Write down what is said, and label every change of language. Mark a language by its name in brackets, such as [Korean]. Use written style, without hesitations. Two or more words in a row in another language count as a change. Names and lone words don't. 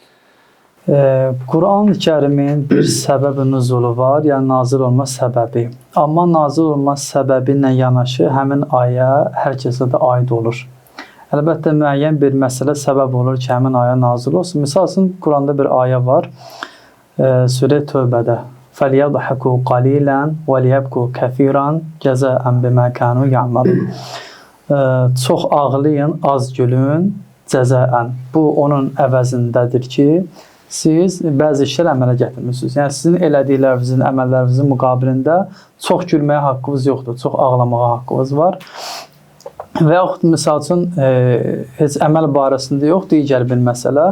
[Azerbaijani] Quran-ı Kərimin bir səbəb-i nüzulu var, yəni nazil olma səbəbi. Amma nazil olma səbəbi ilə yanaşı həmin ayə hər kəsə də aid olur. Əlbəttə müəyyən bir məsələ səbəb olur ki, həmin ayə nazil olsun. Misal üçün Quranda bir ayə var. Surə Tövbədə. [Arabic] فَلْيَضْحَكُوا قَلِيلًا وَلْيَبْكُوا كَثِيرًا جَزَاءً بِمَا كَانُوا يَعْمَلُونَ. [Azerbaijani] Çox ağlayın, az gülün, cəzaən. Bu onun əvəzindədir ki, siz bəzi işlər əmələ gətirmirsiniz. Yəni sizin elədiklərinizin, əməllərinizin müqabilində çox gülməyə haqqınız yoxdur, çox ağlamağa haqqınız var. Və yaxud misal üçün heç əməl barəsində yox, digər bir məsələ.